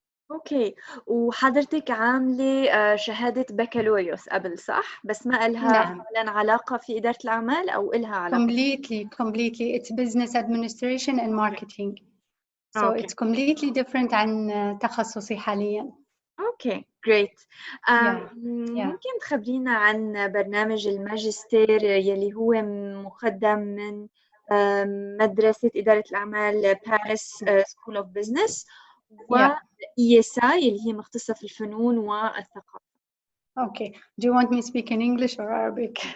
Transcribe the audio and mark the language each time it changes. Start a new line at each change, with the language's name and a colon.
Arabic: اوكي. وحضرتك عامله شهاده بكالوريوس قبل، صح؟ بس ما لها فعلا علاقه في اداره الاعمال او لها علاقه؟
English: completely it's business administration and marketing. So it's completely different
Arabic: عن تخصصي حاليا. اوكي
English: great.
Arabic: ممكن تخبرينا عن برنامج الماجستير يلي هو مقدم من مدرسه اداره الاعمال باريس سكول اوف بزنس، و ESI اللي هي مختصة في الفنون والثقافة.
English: Okay. Do you want me to speak in English or Arabic?